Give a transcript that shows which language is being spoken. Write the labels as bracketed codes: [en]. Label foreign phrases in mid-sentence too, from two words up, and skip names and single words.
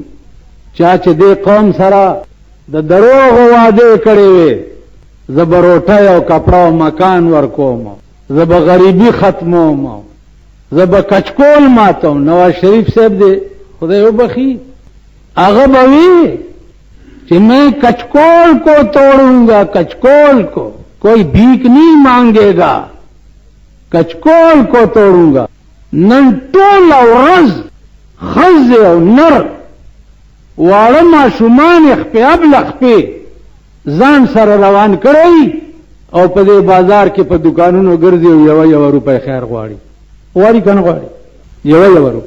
[ps] چا چې دې قوم سره د دروغ وعدې کړې وې، زه به روټۍ او کپړه او مکان ورکوم، زه به غریبي ختموم، زه به کچکول ماتم. [ur] نواز شریف صاحب [ps] دې خدای وبخي هغه به وي [ur] کہ میں کچکول کو توڑوں گا، کچکول کو، کوئی بھیک نہیں مانگے گا، کچکول کو توڑوں گا. [ps] نن ټول ورځ ښځې او نر واړه ماشومان خپې ابله خپې ځان سره روان کړی او په دې بازار کې په دکانونو ګرځي او یو روپۍ خیر غواړي کنه غواړي یو روپۍ.